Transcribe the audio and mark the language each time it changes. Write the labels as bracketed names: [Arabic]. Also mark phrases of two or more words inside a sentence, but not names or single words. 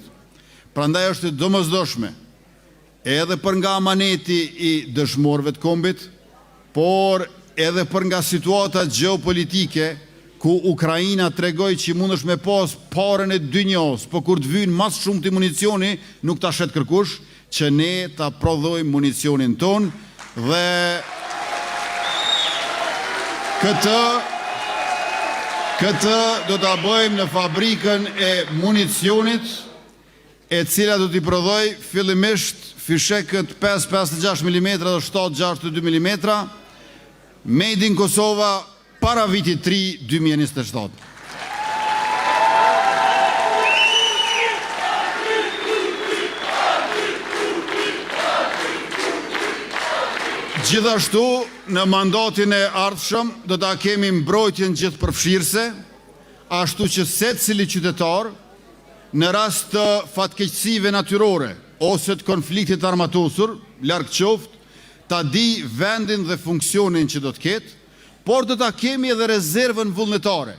[Albanian] Prandaj është domosdoshme edhe për nga amaneti i dëshmorëve të kombit, por edhe për nga situata gjeopolitike ku Ukraina tregoi që mundesh me pas parën e dynjos, po kur të vynë mas shumë të municioni, nuk ta shet kërkush, që ne ta prodhojmë municionin ton dhe këtë do ta bëjmë në fabrikën e municionit, e cila do t'i prodhoj fillimisht fishekët 5.56 mm dhe 7.62 mm, [English] made in Kosova [Albanian] para vitit 3 2027. Gjithashtu, në mandatin e ardhshëm do ta kemi mbrojtjen gjithëpërfshirëse, ashtu që secili qytetar në rast të fatkeqësive natyrore ose të konfliktit armatosur, larg qoftë, ta di vendin dhe funksionin që do të ketë, por do ta kemi edhe rezervën vullnetare.